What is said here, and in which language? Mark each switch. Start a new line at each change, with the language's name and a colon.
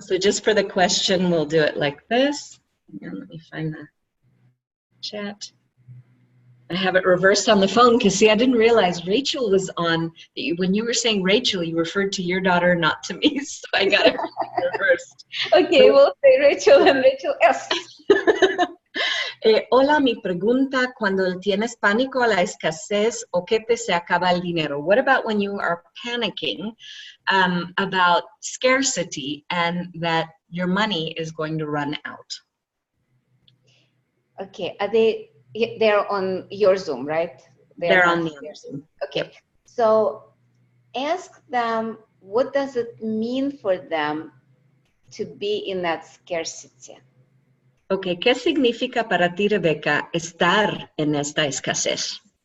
English: So just for the question, we'll do it like this. And let me find the chat. I have it reversed on the phone because, see, I didn't realize Rachel was on. When you were saying Rachel, you referred to your daughter, not to me. So I got it reversed. Okay, we'll say Rachel and Rachel S.
Spanish: Hola, mi pregunta, cuando tienes pánico a la escasez o que te se acaba el dinero.
English: What about when you are panicking about scarcity and that your money is going to run out? Okay, they're on your Zoom, right? They're on the Zoom. Okay, yep. So ask them, what does it mean for them to be in that scarcity?
Spanish: Okay, ¿qué significa para ti, Rebecca, estar en esta escasez?